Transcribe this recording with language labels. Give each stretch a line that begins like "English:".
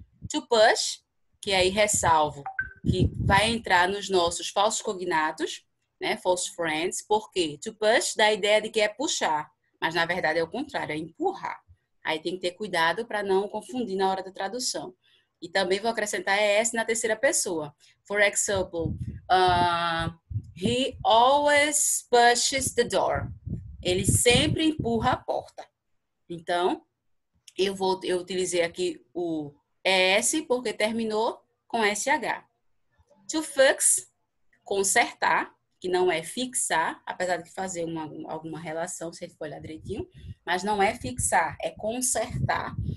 English: To push,
Portuguese: que aí ressalvo, que vai entrar nos nossos falsos cognatos, né,
English: false friends,
Portuguese: porque
English: to push
Portuguese: dá a ideia de que é puxar, mas na verdade é o contrário, é empurrar. Aí tem que ter cuidado para não confundir na hora da tradução. E também vou acrescentar ES na terceira pessoa.
English: For example, he always pushes the door.
Portuguese: Ele sempre empurra a porta. Então, eu utilizei aqui o ES porque terminou com SH. To fix, consertar, que não é fixar, apesar de fazer alguma relação, se ele for olhar direitinho, mas não é fixar, é consertar.